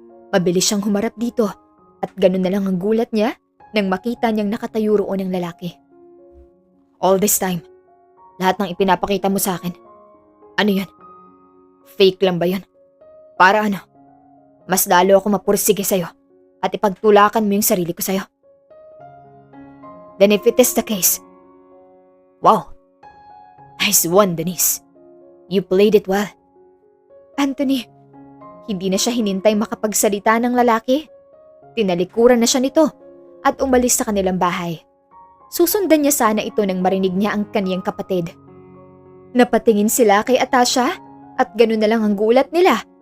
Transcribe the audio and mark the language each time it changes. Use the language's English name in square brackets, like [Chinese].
[Filipino] Mabilis siyang humarap dito at ganun na lang ang gulat niya nang makita niyang nakatayo roon ang lalaki. All this time, lahat ng ipinapakita mo sa akin, ano yan? Fake lang ba yan? Para ano? Mas lalo ako mapursige sa'yo at ipagtulakan mo yung sarili ko sa'yo. [English] Then if it is the case, wow, nice one, Denise. You played it well. [Filipino] Anthony, hindi na siya hinintay makapagsalita ng lalaki. Tinalikuran na siya nito at umalis sa kanilang bahay. Susundan niya sana ito nang marinig niya ang kaniyang kapatid. Napatingin sila kay Atasha at ganun na lang ang gulat nila